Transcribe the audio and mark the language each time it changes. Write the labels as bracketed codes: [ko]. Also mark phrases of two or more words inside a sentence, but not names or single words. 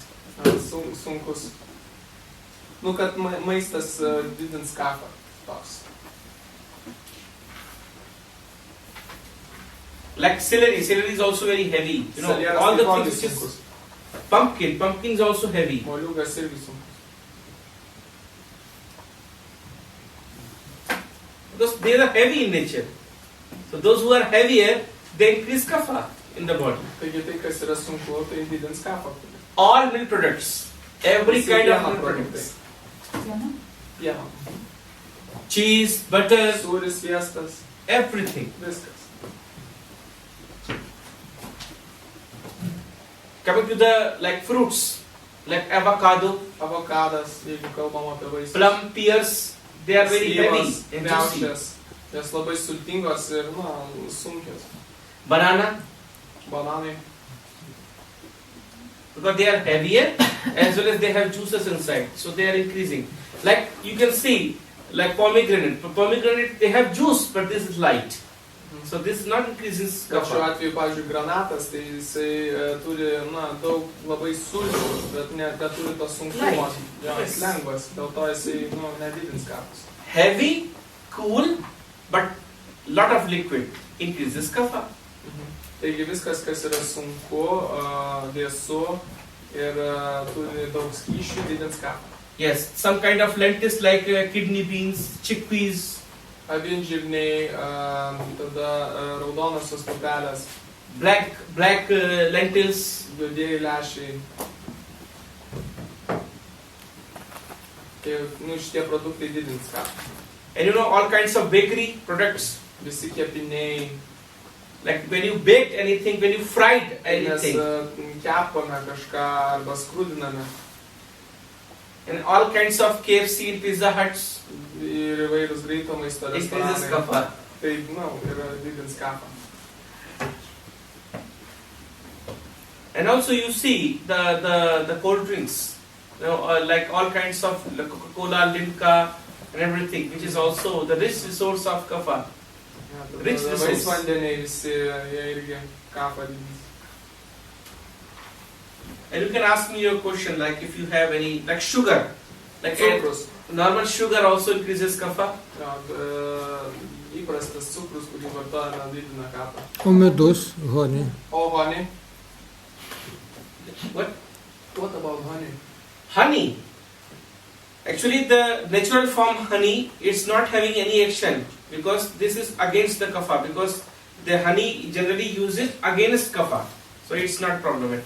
[lt] Sunkus. Nu, kad maistas didins kapą toks. [en] Like celery is also very heavy. You know, [lt] Salieras [en] all the [lt] taipogi [en] things which is [lt] sunkus. [en] pumpkin is also heavy. [lt] Moliūgas irgi sunkus. [en] Because they are heavy in nature. So those who are heavier, they increase kapha in the body. [lt] Taigi tai, kas yra sunku, tai didins kapą. [en] All milk products, Every [lt] Visi [en] kind of [lt] pieno [en] milk [lt] produktai. [en] products. [lt] Pieno. [en] Cheese, butter, [lt] Sūris, sviestas, [en] everything. [lt] viskas. [en] Coming to the like fruits, like avocado, [lt] Avokadas, jeigu kalbam apie vaisius. [en] plum, pears, they are very heavy [lt] Slyvos, [en] and juicy. [lt] kriaušės. Jos labai sultingos ir, sunkios. [en] Banana, [lt] Bananai. [en] because they are heavier as well as they have juices inside, so they are increasing. Like you can see, like pomegranate. Pomegranate they have juice, but this is light, so this not increases [lt] Bet šiuo [en] kapha. [lt] atveju, pavyzdžiui, granatas, tai jisai turi, daug labai sulčių, bet neturi to sunkumo. [en] Light. [lt] Jo, jis [en] Yes. [lt] lengvas, dėl to jisai, nedidins kapus. [en] Heavy, cool, but lot of liquid increases kapha. [lt] Taigi viskas, kas yra sunku, vėsu ir turi daug skysčių, didins kapą. [en] Yes, some kind of lentils like kidney beans, chickpeas, [lt] Avinžirniai, tada raudonosios pupelės, [en] black lentils, [lt] juodieji lęšiai. Tai, šitie produktai didins kapą. [en] and you know all kinds of bakery products. [lt] Visi kepiniai, [en] Like when you baked anything, when you fried [lt] kai mes [en] anything, [lt] kepame kažką arba skrudiname [en] and all kinds of KFC and Pizza Huts, [lt] ir įvairūs greito maisto [en] increases [lt] restoranai. [en] kapha. [lt] Tai, yra didins kapą. [en] And also you see the cold drinks, like all kinds of like Coca-Cola, Limca, and everything, which is also the rich resource of kapha. Rich resource. [lt] Vaisvandeniai visi, jie irgi kapą didins. [en] And you can ask me your question, like if you have any, like sugar, like [lt] Cukrus. [en] normal sugar also increases kapha. [lt] Jo, įprastas cukrus, kurį vartojame, didina kapą. O medus, [en] honey. [lt] O honey? [en] What? What about honey? Honey. Actually, the natural form honey, it's not having any action because this is against the kapha. Because the honey generally uses against kapha, so it's not problematic.